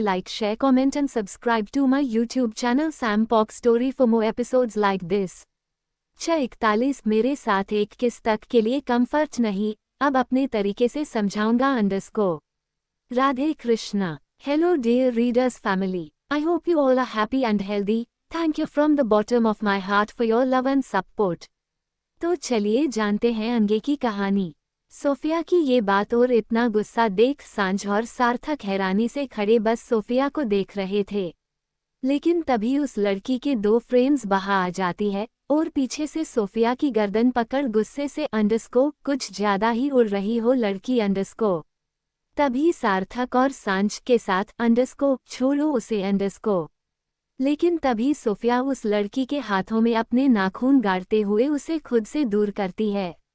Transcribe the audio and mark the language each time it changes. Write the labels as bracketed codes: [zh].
[en] Like, share, comment and subscribe to my YouTube channel Sam Pock Story for more episodes like this. [hi] 6:41 मेरे साथ एक किस तक के लिए कम्फर्ट नहीं, अब अपने तरीके से समझाऊंगा _ Radhe Krishna. [en] Hello dear readers family. I hope you all are happy and healthy. Thank you from the bottom of my heart for your love and support. [hi] तो चलिए जानते हैं आगे की कहानी. सोफिया की ये बात और इतना गुस्सा देख सांझ और सार्थक हैरानी से खड़े बस सोफिया को देख रहे थे. लेकिन तभी उस लड़की के 2 फ्रेम्स बाहर आ जाती है और पीछे से सोफिया की गर्दन पकड़ गुस्से से कुछ ज्यादा ही उड़ रही हो लड़की तभी सार्थक और सांझ के साथ छोड़ो उसे लेकिन तभी सोफिया उस लड़की के हाथों में अपने नाखून गाड़ते हुए उसे खुद से दूर करती है.